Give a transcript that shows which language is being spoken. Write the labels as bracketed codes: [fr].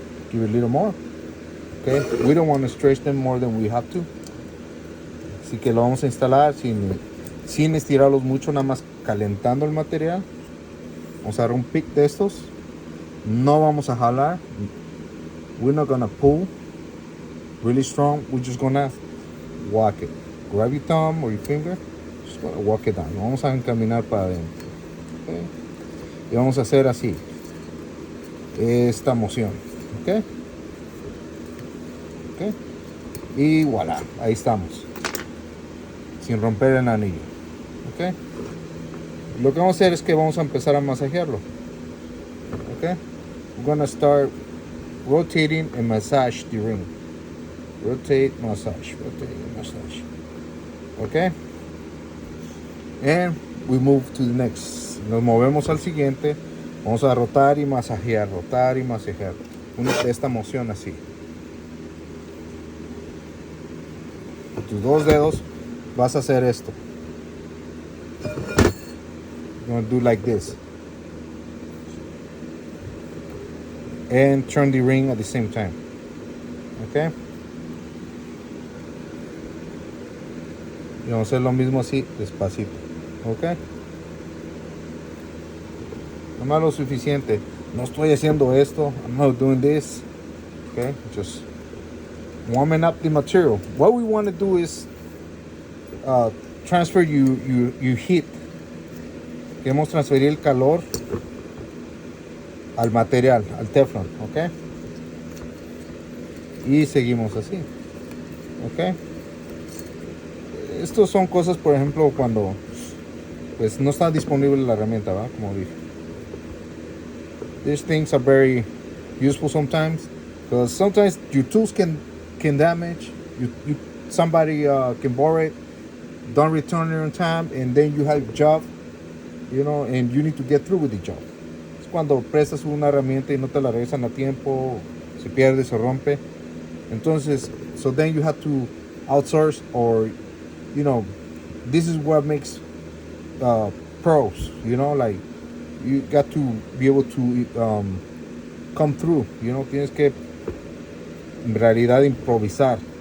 [en] Give it a little more, okay? We don't want to stretch them more than we have to. [es] Así que lo vamos a instalar sin estirarlos mucho, nada más calentando el material. Vamos a dar un pick de estos. No vamos a jalar. [en] We're not gonna pull really strong. We're just gonna walk it. Grab your thumb or your finger. Just gonna walk it down. [es] Lo vamos a encaminar para adentro. Okay. Y vamos a hacer así. Esta moción. Ok. Ok. Y voilà. Ahí estamos. Sin romper el anillo. Ok. Lo que vamos a hacer es que vamos a empezar a masajearlo. Ok. [en] We're gonna start rotating and massage the ring. Rotate, massage, rotate, massage. Okay? And we move to the next. [es] Nos movemos al siguiente. Vamos a rotar y masajear, rotar y masajear. Esta moción así. Con tus dos dedos vas a hacer esto. [en] You're gonna do like this. And turn the ring at the same time. Okay? [es] Y vamos a hacer lo mismo así, despacito. Ok. No más lo suficiente. No estoy haciendo esto. [en] I'm not doing this. [es] Okay. [en] Just warming up the material. What we want to do is transfer your heat. [es] Queremos transferir el calor al material, al Teflon. Ok. Y seguimos así. Ok. Estos son cosas, por ejemplo, cuando pues no está disponible la herramienta, ¿va? Como dije. [en] These things are very useful sometimes because sometimes your tools can damage. Somebody can borrow it, don't return it on time, and then you have a job you know, and you need to get through with the job. [es] Es cuando prestas una herramienta y no te la regresan a tiempo, se pierde, se rompe. [en] Entonces, so then you have to outsource, or, you know, this is what makes pros, you know, like, you got to be able to come through, you know, [es] tienes que en realidad improvisar.